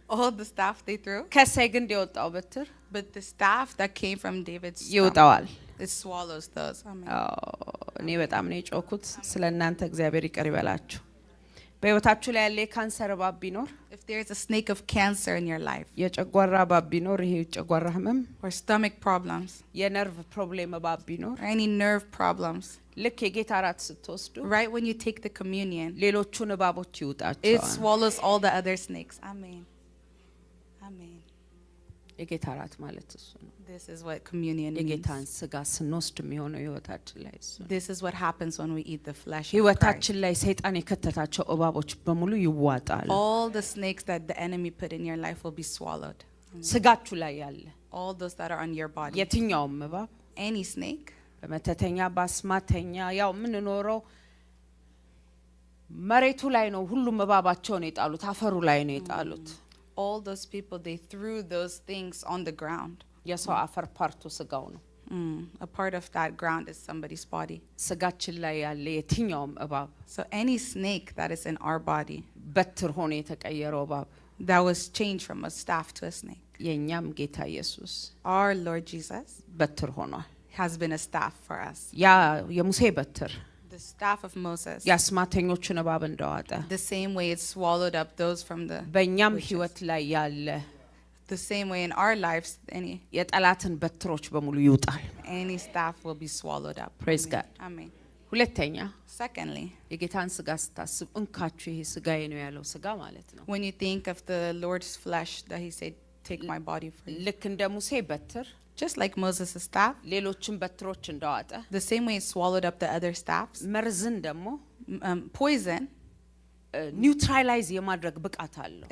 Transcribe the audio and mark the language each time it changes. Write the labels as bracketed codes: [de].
[en] all the staff they threw, [am] ከእሴይ ግንድ የወጣው በትር [en] but the staff that came from David's stump, [am] ይወጣዋል። [en] it swallows those. Amen. [am] እኔ በጣም ነው የጮኩት። ስለ እናንተ እግዚአብሔር ይቅር ይበላችሁ። በህይወታችሁ ላይ ያለ የካንሰር እባብ ቢኖር፣ [en] If there's a snake of cancer in your life, [am] የጨጓራ እባብ ቢኖር፣ ይሄ የጨጓራ ህመም፣ [en] or stomach problems, [am] የነርቭ ፕሮብሌም እባብ ቢኖር፣ [en] or any nerve problems, [am] ልክ የጌታ እራት ስትወስዱ [en] right when you take the communion, [am] ሌሎቹን እባቦች [en] it [am] ይውጣቸዋል። [en] swallows all the other snakes. Amen. Amen. [am] የጌታ እራት ማለት እሱ ነው። [en] This is what communion means. [am] የጌታን ስጋ ስንወስድ የሚሆነው ህይወታችን ላይ እሱ ነው። [en] This is what happens when we eat the flesh of Christ. [am] ህይወታችን ላይ ሰይጣን የከተታቸው እባቦች በሙሉ ይዋጣሉ። [en] All the snakes that the enemy put in your life will be swallowed. [am] ስጋችሁ ላይ ያለ [en] All those that are on your body. [am] የትኛውም እባብ [en] Any snake, [am] በመተተኛ በአስማተኛ ያው የምንኖረው መሬቱ ላይ ነው። ሁሉም እባባቸውን የጣሉት አፈሩ ላይ ነው የጣሉት። [en] all those people, they threw those things on the ground. [am] የሰው አፈር ፓርቱ ስጋው ነው። [en] A part of that ground is somebody's body. [am] ስጋችን ላይ ያለ የትኛውም እባብ [en] So any snake that is in our body [am] በትር ሆኖ የተቀየረው እባብ [en] that was changed from a staff to a snake, [am] የኛም ጌታ ኢየሱስ [en] our Lord Jesus [am] በትር ሆኗል። [en] has been a staff for us. [am] ያ የሙሴ በትር [en] The staff of Moses, [am] የአስማተኞቹን እባብ እንደዋጠ [en] the same way it swallowed up those from the [am] በእኛም [en] witches. [am] ህይወት ላይ ያለ [en] The same way in our lives, [am] የጠላትን በትሮች በሙሉ ይውጣል። [en] any staff will be swallowed up. Praise Amen. God. Amen. [am] ሁለተኛ [en] Secondly, [am] የጌታን ስጋ ስታስብ እንካችሁ ይሄ ስጋዬ ነው ያለው ስጋ ማለት ነው። [en] when you think of the Lord's flesh that he said, take my body for you. [am] ልክ እንደ ሙሴ በትር [en] Just like Moses' staff, [am] ሌሎችን በትሮች እንደዋጠ [en] the same way it swallowed up the other staffs, [am] መርዝን ደግሞ [en] poison, [am] ኒውትራላይዝ የማድረግ ብቃት አለው።